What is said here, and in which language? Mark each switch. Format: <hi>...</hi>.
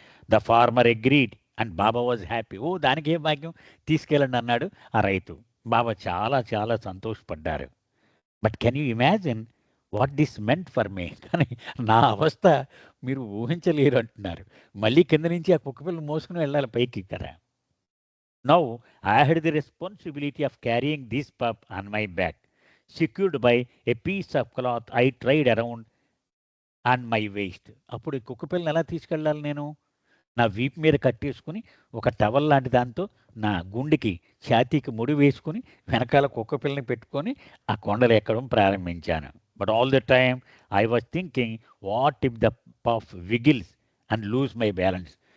<en>The farmer agreed and Baba was happy.</en> <te>ఓ దానికి ఏ భాగ్యం, తీసుకెళ్ళండి అన్నాడు ఆ రైతు. బాబా చాలా చాలా సంతోషపడ్డారు.</te> <en>But can you imagine what this meant for me?</en> <te>కానీ నా అవస్థ మీరు ఊహించలేరు అంటున్నారు. మళ్ళీ కింద నుంచి ఆ కుక్క పిల్లని మోసుకుని వెళ్ళాలి పైకి కదా.</te> <en>Now I had the responsibility of carrying this pup on my back, secured by a piece of cloth I tied around on my waist.</en> <te>అప్పుడు ఈ కుక్క పిల్లని ఎలా తీసుకెళ్ళాలి నేను? నా వీపు మీద కట్టేసుకుని ఒక టవల్ లాంటి దాంతో నా గుండెకి ఛాతీకి ముడి వేసుకుని వెనకాల కుక్క పిల్లని పెట్టుకొని ఆ కొండలు ఎక్కడం ప్రారంభించాను.</te> <en>But all the time I was thinking what if the puff wiggles and lose my balance.</en>